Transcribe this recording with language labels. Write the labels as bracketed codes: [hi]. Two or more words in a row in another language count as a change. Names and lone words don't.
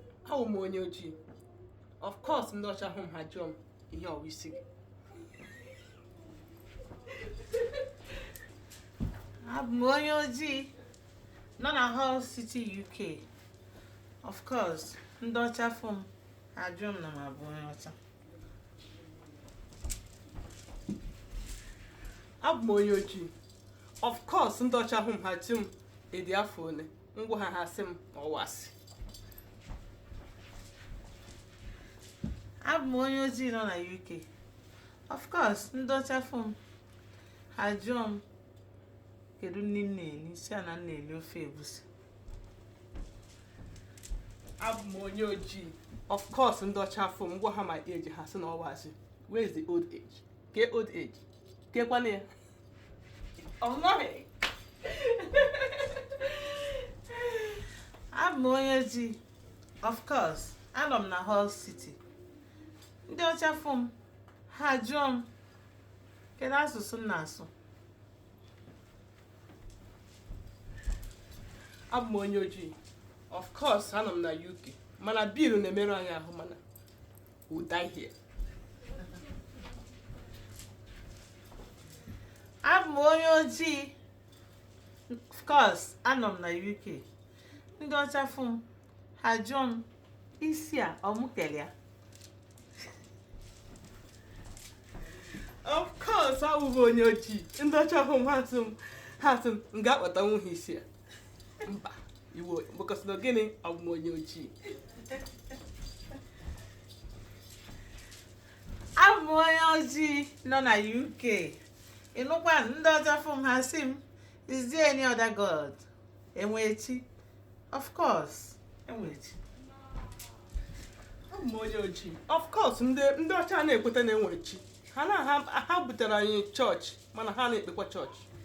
[ig] Awụ m onye ojii. [en] Of course, [ig] ndị ọcha hụ m, ha jụọ m, "Ihe ọ wụ isi gị?" Abụ m onye ojii nọ na Hull City, U K. [en] Of course, [ig] ndị ọcha fụ m, ha jụọ m na m abụ onye ọcha. Abụ m onye ojii. [en] Of course, [ig] ndị ọcha hụ m, ha jụọ m, "Ị dị afọ ole?" M gwa ha, ha sị m, "Ọ wụ asị." Abụ m onye ojii nọ na U K. [en] Of course, [ig] ndị ọcha fụ m, ha jụọ m, "Kedu nri m na-eri?" Sị ya na m na-eri ofe egusi. Abụ m onye ojii. [en] Of course, [ig] ndị ọcha fụ m, gwa ha [en] my age, [ig] ha sị na ọ wụ asị. [en] Where is the old age? Ke old age? [ig] Ke kwanụ ya? Ọ nọghị. Abụ m onye ojii. [en] Of course, [ig] anọ m na Hull City. Ndị ọcha fụ m, ha jụọ m, "Kedu asụsụ m na-asụ?" Abụ m onye ojii. [en] Of course, [ig] anọ m na U K. Mana bill na-emerụ anyị ahụ, mana [en] we die here. [ig] Abụ m onye ojii. [en] Of course, [ig] anọ m na U K. Ndị ọcha fụ m, ha jụọ m, "Isi a, ọ mụ kere ya?" [en] Of course, [ig] abụ m onye ojii. Ndị ọcha hụ m, ha sị m, ha sị m, "M ga-akpata nwunye isi a?" Mba, iwe, because na gịnị? Abụ m onye ojii. Abụ m onye ojii nọ na U K. Ị nụkwa, ndị ọcha fụ m, ha sị m, [en] "Is there any other God?" [ig] Enwe chi? [en] Of course, [ig] enwe chi. Abụ m onye ojii. [en] Of course, [ig] ndị, ndị ọcha na-ekweta na enwe chi. Ha na, ha, ha butere anyị chọọchị, mana ha na-ekpekwa chọọchị.